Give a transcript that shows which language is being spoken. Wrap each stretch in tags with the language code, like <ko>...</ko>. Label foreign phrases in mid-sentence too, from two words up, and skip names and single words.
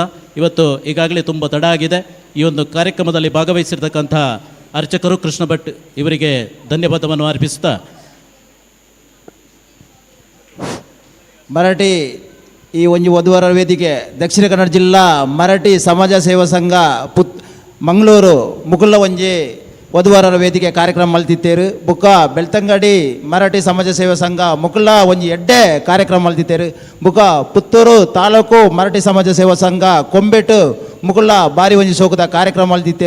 <kn>ಇವತ್ತು ಈಗಾಗಲೇ ತುಂಬ ತಡ ಆಗಿದೆ. ಈ ಒಂದು ಕಾರ್ಯಕ್ರಮದಲ್ಲಿ ಭಾಗವಹಿಸಿರ್ತಕ್ಕಂಥ ಅರ್ಚಕರು ಕೃಷ್ಣ ಭಟ್ ಇವರಿಗೆ ಧನ್ಯವಾದವನ್ನು ಅರ್ಪಿಸುತ್ತಾ,</kn> <tcy>ಮರಾಠಿ ಈ ಒಂದು ವಧುವರರ ವೇದಿಕೆ ದಕ್ಷಿಣ ಕನ್ನಡ ಜಿಲ್ಲಾ ಮರಾಠಿ ಸಮಾಜ ಸೇವಾ ಸಂಘ ಮಂಗಳೂರು ಮುಕುಲ್ಲ ಒಂಜಿ ವಧುವರರ ವೇದಿಕೆ ಕಾರ್ಯಕ್ರಮ ಮಲ್ತಿತ್ತೇರು. ಬುಕ್ಕ ಬೆಳ್ತಂಗಡಿ ಮರಾಠಿ ಸಮಾಜ ಸೇವಾ ಸಂಘ ಮುಕುಲ್ಲ ಒಂಜಿ ಎಡ್ಡೆ ಕಾರ್ಯಕ್ರಮ ಮಲ್ತಿತ್ತೇರು. ಬುಕ್ಕ ಪುತ್ತೂರು ತಾಲೂಕು ಮರಾಠಿ ಸಮಾಜ ಸೇವಾ ಸಂಘ ಕೊಂಬೆಟ್ಟು ಮುಕುಲ್ಲ ಬಾರಿ ಒಂಜಿ ಸೋಕದ ಕಾರ್ಯಕ್ರಮ ಮಲ್ತಿತ್ತೇರು.</tcy>